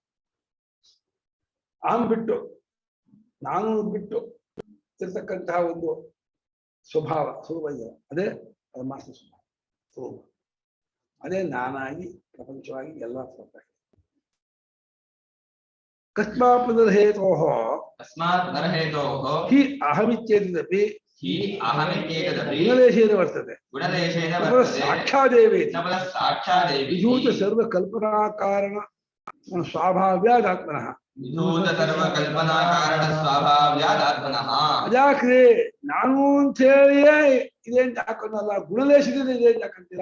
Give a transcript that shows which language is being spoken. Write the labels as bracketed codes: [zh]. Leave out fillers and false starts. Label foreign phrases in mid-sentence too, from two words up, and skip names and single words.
[kn] ಬಿಟ್ಟು ನಾನು ಬಿಟ್ಟು ಇರ್ತಕ್ಕಂತಹ ಒಂದು ಸ್ವಭಾವ ಸ್ವರೂಪ ಇದೆ, ಅದೇ ಪರಮಾತ್ಮ ಸ್ವರೂಪ. ಅದೇ ನಾನಾಗಿ ಪ್ರಪಂಚವಾಗಿ ಎಲ್ಲ ಸ್ವತಃ. [sa] ಕಸ್ಮಾತ್ ಪುನರ್ಹೇತೋಃ ತಸ್ಮಾತ್ ಪುನರ್ಹೇತೋಃ ಹಿ ಅಹಮಿತ್ಯೇತದಪಿ ಹಿ ಅಹಮಿತ್ಯೇತದಪಿ ಗುಣಲೇಶೇನ ವರ್ತತೆ. ಗುಣಲೇಶೇನ ತಪಃ ವರ್ತತೆ. ಸಾಕ್ಷಾದೇವೇತಿ ನಬಲ ಸಾಕ್ಷಾದೇವಿ ವಿಧೂತ ಸರ್ವ ಕಲ್ಪನಾ ಕಾರಣ ಸ್ವಾಭಾವ್ಯಾದಾತ್ಮನಃ. ವಿಧೂತ ಸರ್ವ ಕಲ್ಪನಾ ಕಾರಣ ಸ್ವಭಾವ್ಯಾದಾತ್ಮನಃ. [kn] ಅದ್ಯಾಕ್ರಿ ನಾನು ಅಂತ ಹೇಳಿಯೇ ಇದೇನ್ ಹಾಕೋದಲ್ಲ, ಗುಣಲೇಶದಿಂದ ಇದೇನ್ ಹಾಕಂತೀರಾ?